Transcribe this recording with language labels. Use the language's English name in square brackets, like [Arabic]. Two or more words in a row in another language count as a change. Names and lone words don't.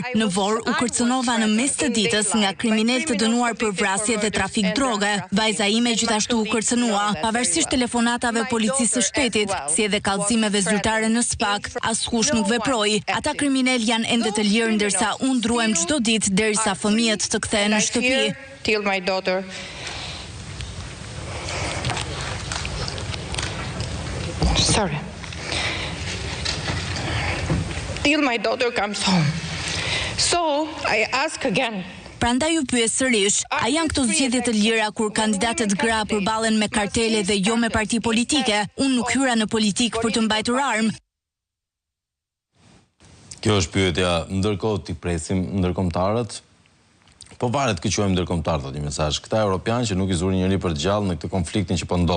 [Albanian] Në Vor u kërcënova në mes të ditës nga kriminal të dënuar për vrasje dhe trafik droge. Vajza ime gjithashtu u kërcënua, pavarësisht telefonatave policisë së shtetit, si edhe kallëzimeve zyrtare në SPAK, askush nuk veproi. Ata kriminal janë ende të lirë ndërsa unë druhem çdo ditë derisa fëmijët të kthehen në shtëpi. [English] Sorry. Till my daughter comes home. So, I ask again. [Albanian] Prandaj ju pyes sërish, a janë këto zgjedhje të lira kur kandidatët gra përballen me kartele dhe jo me parti politike? Unë nuk hyra në politikë për të mbajtur armë. Kjo është pyetja, ndërkohë t'i presim ndërkombëtarët. Po varet që quajmë ndërkombëtar, thotë një mesazh. Këta europianë që nuk i zuri njëri për të gjallë në këtë konfliktin që po ndodh.